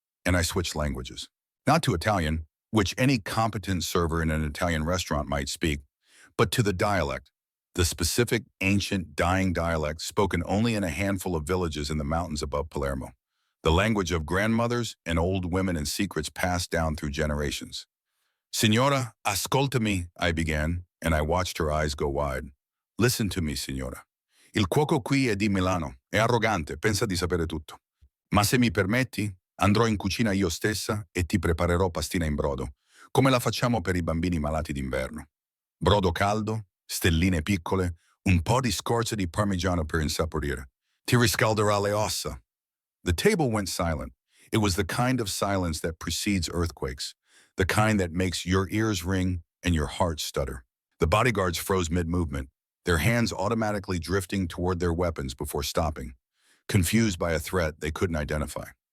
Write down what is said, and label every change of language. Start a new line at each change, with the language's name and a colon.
English: And I switched languages. Not to Italian, which any competent server in an Italian restaurant might speak, but to the dialect, the specific, ancient, dying dialect spoken only in a handful of villages in the mountains above Palermo. The language of grandmothers and old women and secrets passed down through generations.
Italian: Signora, ascoltami,
English: I began, and I watched her eyes go wide. Listen to me, signora.
Italian: Il cuoco qui è di Milano, è arrogante, pensa di sapere tutto. Ma se mi permetti, andrò in cucina io stessa e ti preparerò pastina in brodo, come la facciamo per i bambini malati d'inverno. Brodo caldo, stelline piccole, un po' di scorza di parmigiano per insaporire. Ti riscalderà le ossa.
English: The table went silent. It was the kind of silence that precedes earthquakes, the kind that makes your ears ring and your heart stutter. The bodyguards froze mid-movement, their hands automatically drifting toward their weapons before stopping, confused by a threat they couldn't identify.